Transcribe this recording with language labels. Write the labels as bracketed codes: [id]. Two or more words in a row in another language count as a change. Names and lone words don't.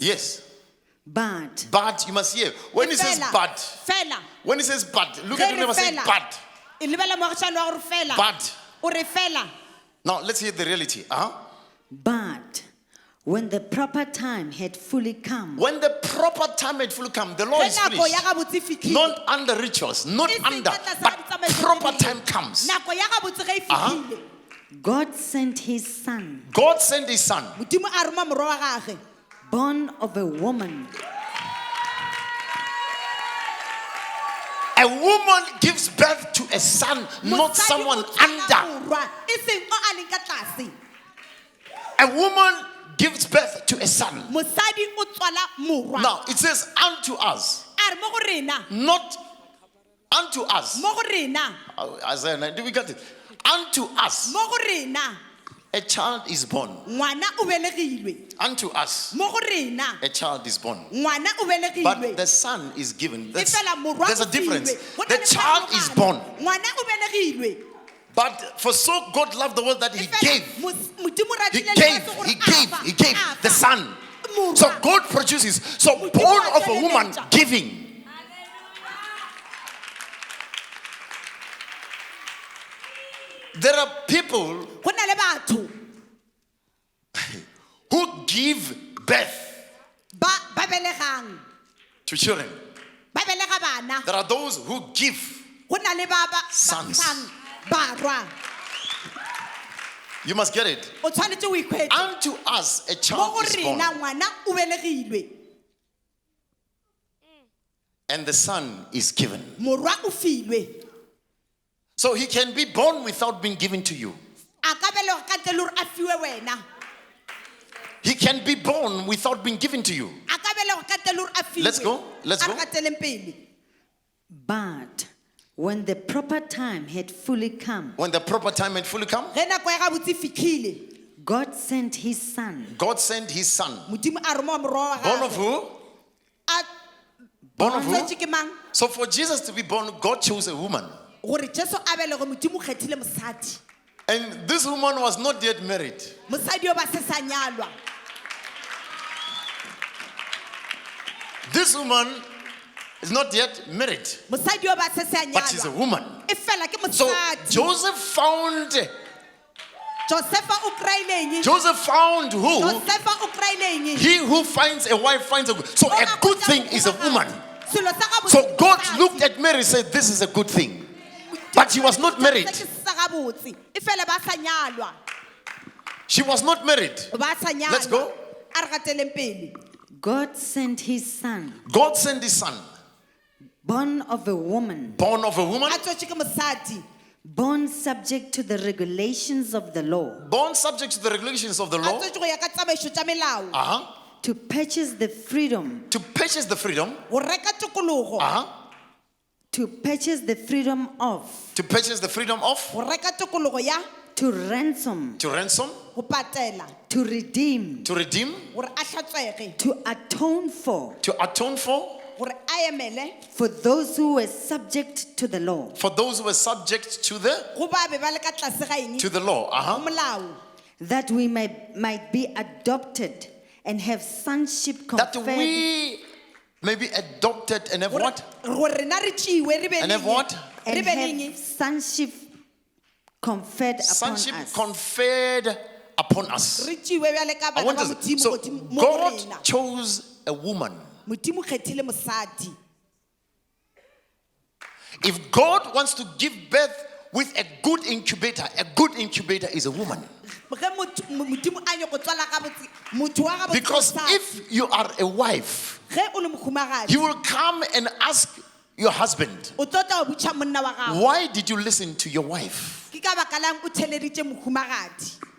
[en] Yes. But But you must hear, when he says [nso] Fela. [en] but, [nso] Fela. [en] when he says but, look [nso] Ge [en] at [nso] re [en] him never say [nso] fela. [en] but. [nso] E lebala moagišane wa gore fela. [en] But. [nso] O re fela. [en] Now let's hear the reality. But when the proper time had fully come, When the proper time had fully come, the law [nso] Ge [en] is [nso] nako ya [en] finished. [nso] gabotse e fitlhile. [en] Not under rituals, not [nso] E seng [en] under, [nso] ka tlase ga [en] but [nso] ditsamaiso tse [en] proper [nso] rileng. [en] time comes. [nso] Nako ya gabotse ge e fitlhile. [en] God sent his son, God sent his son, [nso] Modimo a roma morwa wa gagwe. [en] born of a woman, a woman gives birth to a son, not [nso] Mosadi [en] someone [nso] o tswala [en] under. [nso] morwa, e seng o a leng ka tlase. [en] A woman gives birth to a son. [nso] Mosadi o tswala morwa. [en] Now it says unto us, [nso] A re mo go rena. [en] not unto us. [nso] Mo go rena. [en] Isaiah 9, do we get it? Unto us [nso] Mo go rena. [en] a child is born. [nso] Ngwana o belegilwe. [en] Unto us [nso] Mo go rena. [en] a child is born. [nso] Ngwana o belegilwe. [en] But the son is given. [nso] E [en] There's [nso] fela morwa [en] a [nso] o [en] difference. [nso] filwe. Go na [en] The [nso] le [en] child is [nso] pharologano. [en] born. [nso] Ngwana o belegilwe. [en] But for so God loved the world that [nso] E [en] he [nso] fela [en] gave. [nso] Modimo o [en] He [nso] ratile [en] gave, [nso] lefatshe gore [en] he [nso] a [en] gave, [nso] fa, [en] he gave [nso] a [en] the [nso] fa. [en] son. [nso] Morwa. [en] So God produces. So born of a woman giving. There are people [nso] Go na le batho [en] who give birth [nso] ba belegang. [en] to children. [nso] Ba belega bana. [en] There are those who give. [nso] Go na le ba [en] Sons. [nso] barwa. [en] You must get it. [nso] O tshwanetse o ikhwetse. [en] Unto us a [nso] Mo [en] child [nso] go [en] is born, [nso] rena ngwana o belegilwe. [en] and the son is given. [nso] Morwa o filwe. [en] So he can be born without being given to you. [nso] A ka belega ka ntle le gore a fiwe wena. [en] He can be born without being given to you. [nso] A ka belega ka ntle le gore a fiwe. [en] Let's go, let's go. [nso] A re gateleng pele. [en] but when the proper time had fully come, When the proper time had fully come, [nso] Ge nako ya gabotse e fitlhile. [en] God sent his son, God sent his son. [nso] Modimo a roma morwa wa [en] Born of [nso] gagwe. [en] who? [nso] A [en] Born of who? [nso] tswetswe ke mang? [en] So for Jesus to be born, God chose a woman. [nso] Gore Jesu a belege Modimo o kgethile mosadi. [en] And this woman was not yet married. [nso] Mosadi o ba se sa nyalwa. [en] This woman is not yet married, [nso] mosadi yo ba se se a [en] but she's a [nso] nyalwa [en] woman. [nso] e fela ke [en] So [nso] mosadi. [en] Joseph found [nso] Josefa o kraileng [en] who? [nso] Josefa o kraileng [en] He who finds a wife finds a good. So a good thing is a woman. [nso] Selo sa gabotse [en] So [nso] ke [en] God [nso] mosadi. [en] looked at Mary and said, this is a good thing. But she was not married. [nso] Se ke sa gabotse e fela ba sa nyalwa [en] She was not married. [nso] ba sa nyalwa. [en] Let's go. [nso] A re gateleng pele. [en] God sent his son, God sent his son, born of a woman, born of a woman, [nso] A tswetswe ke mosadi [en] born subject to the regulations of the law, born subject to the regulations of the [nso] a [en] law, [nso] tswetswe go ya ka tsamaiso tsa melao [en] to purchase the freedom, to purchase the freedom, [nso] go reka tokologo [en] to purchase the freedom of, to purchase the freedom of, [nso] go reka tokologo ya [en] to ransom, to ransom, [nso] go patela [en] to redeem, to redeem, [nso] gore a hlatswege [en] to atone for atone for [nso] gore a emele [en] for those who were subject to the law, those who were subject to the [nso] go ba be ba le ka tlase ga eng [en] law. [nso] go molao [en] that we might be adopted and have sonship That conferred, we may be adopted and have what? [nso] gore rena re tšeiwe re be [en] And have what? and [nso] re be [en] have [nso] leng [en] sonship conferred upon Sonship us. conferred upon us. [nso] re tšeiwe bjale ka [en] I [nso] bana [en] want [nso] ba [en] to [nso] modimo [en] so [nso] godimo- mo go rena [en] God chose a woman. [nso] modimo kgethile mosadi [en] If God wants to give birth with a good incubator is a woman. [nso] ge modimo a nye go tswala gabotse motho wa gabotse [en] Because [nso] mosadi. [en] if you are a wife, [nso] ge o le mohumagadi [en] you will come and ask your husband, [nso] o tlotla o botša monna wa gago [en] why did you listen to your wife? [nso] ke ka baka lang o theleditše mohumagadi